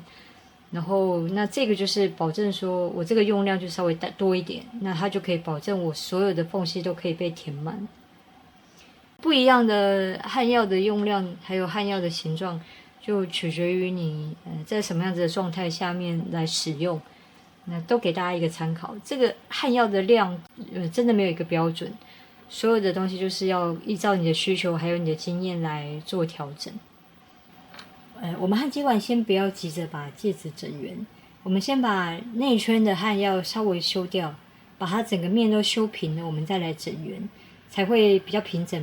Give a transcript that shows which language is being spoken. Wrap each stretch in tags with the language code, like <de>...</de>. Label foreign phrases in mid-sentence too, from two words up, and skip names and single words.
<zh>然後那這個就是保證說我這個用量就稍微多一點，那它就可以保證我所有的縫隙都可以被填滿。不一樣的漢藥的用量，還有漢藥的形狀，就取決於你在什麼樣子的狀態下面來使用。那都給大家一個參考。這個漢藥的量，真的沒有一個標準，所有的東西就是要依照你的需求還有你的經驗來做調整。我們焊接完先不要急着把戒指整圓，我們先把內圈的焊藥稍微修掉，把它整個面都修平了，我們再來整圓，才會比較平整。</zh>